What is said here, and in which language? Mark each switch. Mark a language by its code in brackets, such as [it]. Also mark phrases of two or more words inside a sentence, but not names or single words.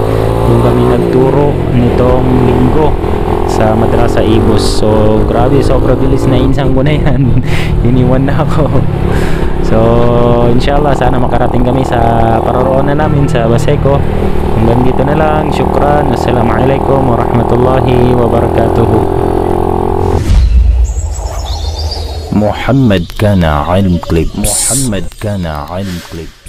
[tl] Doon kami nagturo nitong linggo sa Madrasa Ibus. So grabe, sobrang bilis na Insan ko na yan. Iniwan na ako. So inshallah, sana makarating kami sa paroroonan namin sa Baseco. Hanggang dito na lang. Syukran. [ar] السلام عليكم ورحمة الله وبركاته. محمد كان علم كليبس.